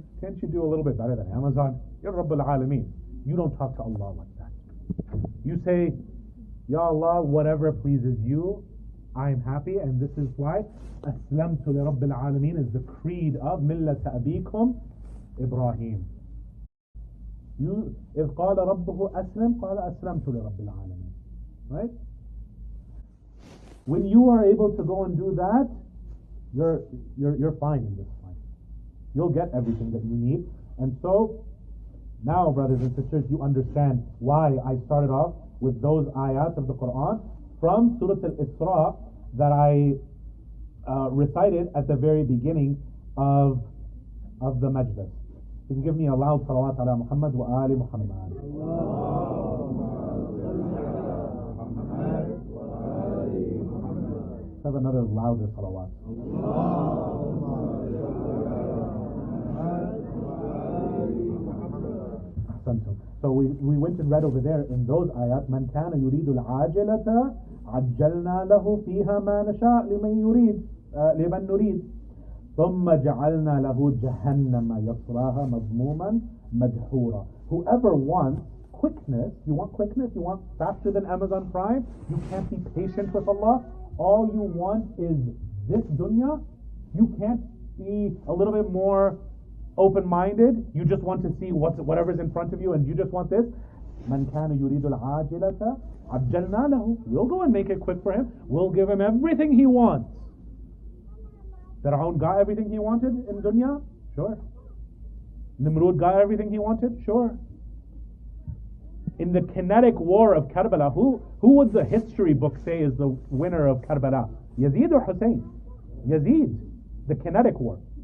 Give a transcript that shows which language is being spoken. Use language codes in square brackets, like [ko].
[en] Can't you do a little bit better than Amazon? Ya Rabbul Alameen. You don't talk to Allah like that. You say, Ya Allah, whatever pleases you, I am happy, and this is why [ar] Aslamtu li Rabbil Alameen [en] is the creed of Millata Abikum Ibrahim. [ar] إذ قال ربه أسلم قال أسلمت لرب العالمين. [en] Right? When you are able to go and do that, you're fine in this life. You'll get everything that you need. And so now, brothers and sisters, you understand why I started off with those ayat of the Quran from Surah Al-Isra that I recited at the very beginning of the majlis. You can give me a loud salawat ala Muhammad wa Ali Muhammad. Let's have another louder salawat. So we went and read over there in those ayat, [ar] من كان يريد العاجلة عجلنا له فيها ما نشاء لمن نريد ثم جعلنا له جهنم يصلاها مذموما مدحورا. [en] Whoever wants quickness, you want faster than Amazon Prime, you can't be patient with Allah, all you want is this dunya, you can't be a little bit more open-minded, you just want to see whatever's in front of you and you just want this. [ar] من كان يريد العاجلة عجلنا له. [en] We'll go and make it quick for him. We'll give him everything he wants. Fir'aun got everything he wanted in dunya? Sure. Nimrud got everything he wanted? Sure. In the kinetic war of Karbala, who would the history book say is the winner of Karbala? Yazid or Hussein? Yazid. The kinetic war.